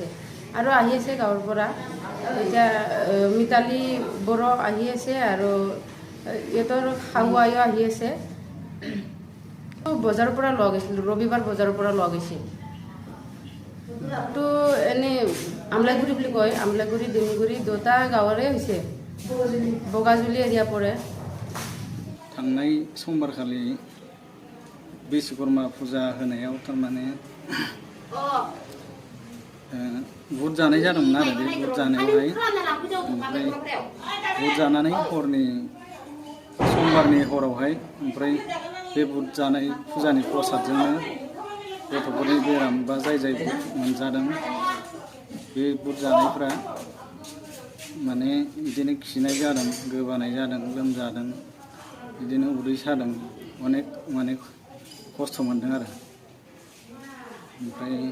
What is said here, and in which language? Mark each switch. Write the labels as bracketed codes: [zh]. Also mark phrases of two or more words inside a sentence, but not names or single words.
[as] আৰু আহি আছে গাঁৱৰ পৰা এতিয়া মিতালী বড়ো আহি আছে, আৰু ইহঁতৰ শাহু আইও আহি আছে। বজাৰৰ পৰা লগ গৈছিলোঁ, ৰবিবাৰ বজাৰৰ পৰা লগ গৈছিল। তো এনেই আমলাইগুৰি বুলি কয় আমলাইগুৰি ডিমিগুৰি দুটা গাঁৱৰে হৈছে বগাজুলি এৰিয়া পৰে [brx] थांनाय समबारखालि बिश्वकर्मा फुजा होनायाव थारमाने बुट जानाय जादोंमोन आरो बे बुट जानायावहाय ओमफ्राय बुट जानानै हरनि समबारनि हरावहाय ओमफ्राय बे बुट जानाय फुजानि प्रसादजोंनो गथ'फोरनि बेराम बा जाय बुट मोनजादों बे बुट जानायफ्रा माने बिदिनो खिनाय जादों गोबानाय जादों लोमजादों बिदिनो उदै सादों अनेक माने खस्थ' मोनदों आरो ओमफ्राय